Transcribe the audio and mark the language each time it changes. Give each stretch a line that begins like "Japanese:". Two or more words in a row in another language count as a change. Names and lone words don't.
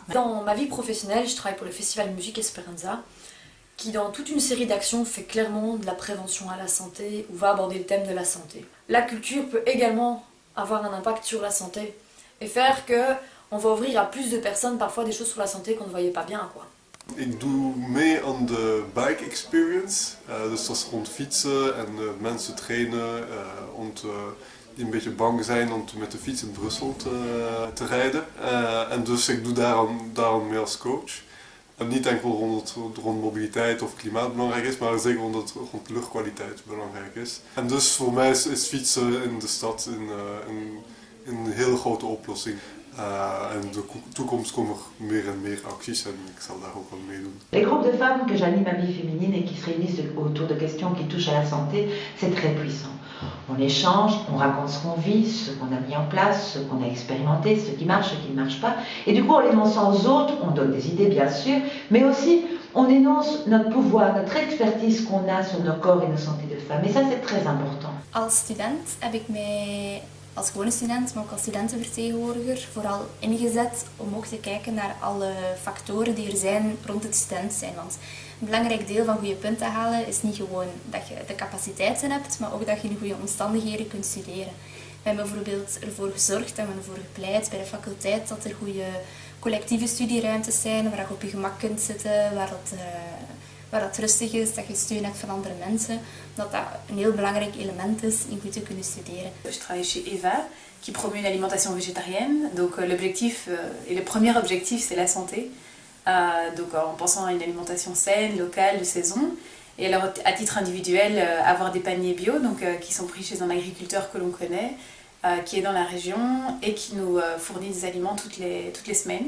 French: Dans ma vie professionnelle, je travaille pour le festival Musique Esperanza, qui dans toute une série d'actions fait clairement de la prévention à la santé ou va aborder le thème de la santé. La culture peut également avoir un impact sur la santé et faire que on va ouvrir à plus de personnes parfois des choses sur la santé qu'on ne voyait pas bien, quoi.
Dutch: Ik doe mee aan de
English: bike experience,
Dutch: dus dat is rond fietsen en mensen trainen die een beetje bang zijn om met de fiets in Brussel te rijden. En dus ik doe daarom mee als coach. En niet enkel rond mobiliteit of klimaat belangrijk is, maar zeker rond luchtkwaliteit belangrijk is. En dus voor mij is fietsen in de stad een hele grote oplossing. En de toekomst komen er meer en meer acties en ik zal daar ook wel mee doen.
French: Les groupes de femmes que j'anime à Vie féminine et qui se réunissent autour de questions qui touchent à la santé, c'est très puissant. On échange, on raconte ce qu'on vit, ce qu'on a mis en place, ce qu'on a expérimenté, ce qui marche, ce qui ne marche pas. Et du coup, en l'énonçant aux autres, on donne des idées bien sûr, mais aussi on énonce notre pouvoir, notre expertise qu'on a sur nos corps et nos santé de femmes. Et ça, c'est très important.
Dutch: Als student heb ik mij als gewone student, maar ook als studentenvertegenwoordiger, vooral ingezet om ook te kijken naar alle factoren die er zijn rond het student zijn. Want een belangrijk deel van goede punten halen is niet gewoon dat je de capaciteiten hebt, maar ook dat je in goede omstandigheden kunt studeren. We hebben bijvoorbeeld ervoor gezorgd en we hebben ervoor gepleit bij de faculteit dat er goede collectieve studieruimtes zijn, waar je op je gemak kunt zitten, waar het rustig is, dat je steun hebt van andere mensen, dat dat een heel belangrijk element is in goed te kunnen studeren.
French: Je travaille chez EVA, qui promeut une alimentation végétarienne. Donc l'objectif, et le premier objectif, c'est la santé. Donc en pensant à une alimentation saine, locale, de saison. Et alors à titre individuel, avoir des paniers bio, donc qui sont pris chez un agriculteur que l'on connaît, qui est dans la région et qui nous fournit des aliments toutes les semaines.